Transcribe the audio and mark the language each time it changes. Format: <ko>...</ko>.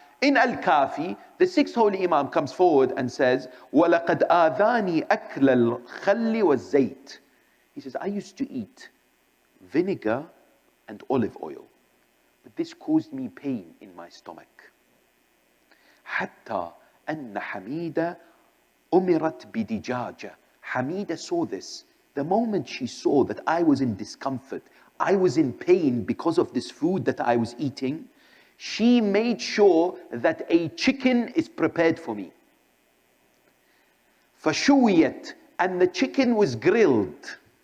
<en>In Al-Kafi, the sixth holy Imam comes forward and says,</en> <ar>وَلَقَدْ آذَانِي أَكْلَ الْخَلِّ وَالزَّيْتِ.</ar> <en>He says, I used to eat vinegar and olive oil, but this caused me pain in my stomach.</en> <ar>حتى أن حميدة أمرت بدجاجة.</ar> <en>Hameeda saw this. The moment she saw that I was in discomfort, I was in pain because of this food that I was eating, she made sure that a chicken is prepared for me.</en> <ar>فشويت,</ar> <en>and the chicken was grilled.</en>